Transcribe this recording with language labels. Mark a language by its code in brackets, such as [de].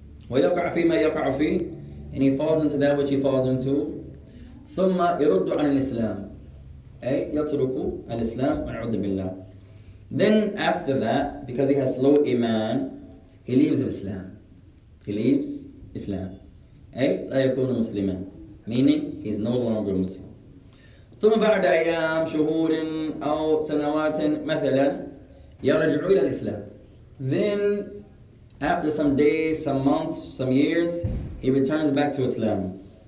[ar] ويقع فيما يقع فيه, [en] and he falls into that which he falls into. [ar] ثم يرد عن الإسلام, أي يترك الإسلام والعياذ بالله. [en] Then after that, because he has low iman, he leaves Islam. He leaves Islam. [ar] أي لا يكون مسلما, [en] meaning he's no longer Muslim. [ar] ثم بعد أيام شهور أو سنوات مثلا يرجع إلى الإسلام. [en] Then after some days, some months, some years, he returns back to Islam.